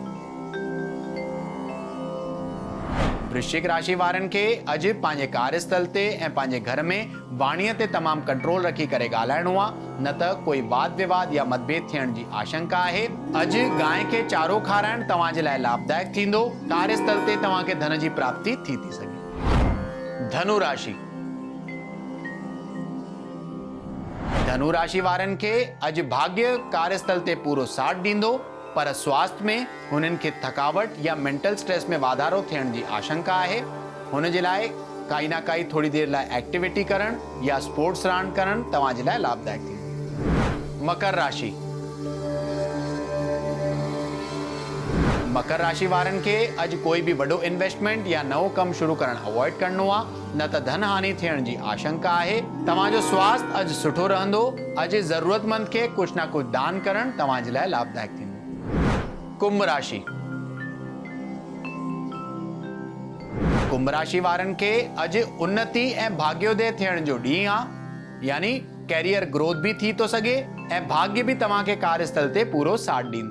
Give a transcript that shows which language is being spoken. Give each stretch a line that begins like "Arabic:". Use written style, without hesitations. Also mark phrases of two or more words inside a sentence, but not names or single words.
Sindhi: वृश्चिक राशि वारनि खे अॼु पंहिंजे कार्यस्थल ते ऐं पंहिंजे घर में वाणीअ ते तमामु कंट्रोल रखी करे ॻाल्हाइणो आहे, न त कोई वाद विवाद या मतभेद थियण जी आशंका आहे। अॼु गांइ खे चारो खाराइण तव्हां जे लाइ लाभदायक थींदो। कार्यस्थल ते तव्हांखे धन जी प्राप्ति थी सघे। धनु राशि। धनु राशि वारनि खे अॼु भाग्य कार्यस्थल ते पूरो साथ ॾींदो, पर स्वास्थ्य में हुननि खे थकावट या
English: mental stress
Sindhi: में वाधारो थियण जी आशंका आहे। हुन जे लाइ काई ना काई थोड़ी देर लाइ एक्टिविटी करण या स्पोर्ट्स रांदि करण तव्हां जे लाइ लाभदायक थींदो। मकर राशि। मकर राशि वारनि खे अॼु कोई भी वॾो इन्वेस्टमेंट या नओं कमु शुरू करण अवॉइड करणो आहे, न त धन हानि थियण जी आशंका आहे। तव्हांजो स्वास्थ्य अॼु सुठो रहंदो। अॼु ज़रूरतमंद खे कुछ ना कुछ दान करण तव्हां जे लाइ लाभदायक थींदो। कुंभ राशि। कुंभ राशि वारनि खे अॼु उन्नति ऐं भाग्योदय थियण जो ॾींहुं आहे, यानी
English: career growth
Sindhi: भी थी तो सघे ऐं भाग्य भी तव्हांखे कार्यस्थल ते पूरो साथ ॾींदो।